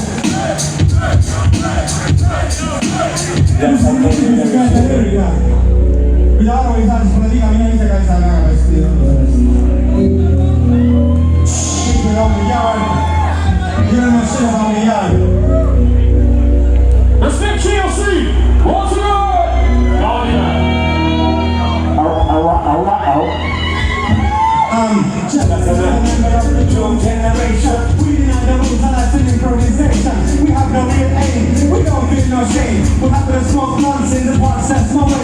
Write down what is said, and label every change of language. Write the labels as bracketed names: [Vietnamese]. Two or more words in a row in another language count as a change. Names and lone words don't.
[Estonian] Kui ta aru ei saa, siis pole viga, mine ise ka ei saa väga hästi. Kõik meil on jääl. Jürgen on seda saanud jääl. [English] Respect GLC! Once again! Young generation, we deny the rules and that's an improvisation. We have no real aim, we don't feel no shame. We have to smoke blunts in the box, that's no way.